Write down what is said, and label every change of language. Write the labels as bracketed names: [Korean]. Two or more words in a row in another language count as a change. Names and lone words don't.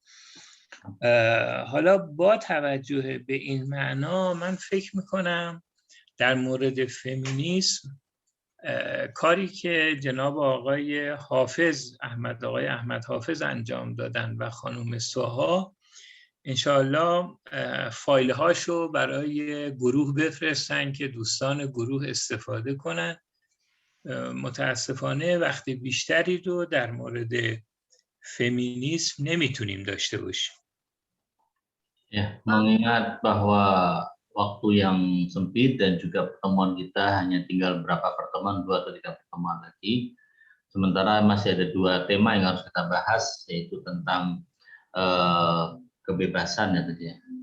[Persian] حالا با توجه به این معنا من فکر میکنم در مورد فمینیسم کاری که جناب آقای حافظ آقای احمد حافظ انجام دادن و خانم سوها انشاءالله فایل هاشو برای گروه بفرستن که دوستان گروه استفاده کنن. متاسفانه وقت بیشتری رو در مورد فمینیسم نمیتونیم داشته باشیم. [Indonesian] Ya, mengingat bahwa waktu yang sempit dan juga pertemuan kita hanya tinggal berapa pertemuan, 2 atau 3 pertemuan lagi. Sementara masih ada 2 tema yang harus kita bahas, yaitu tentang kebebasan ya tadi ya.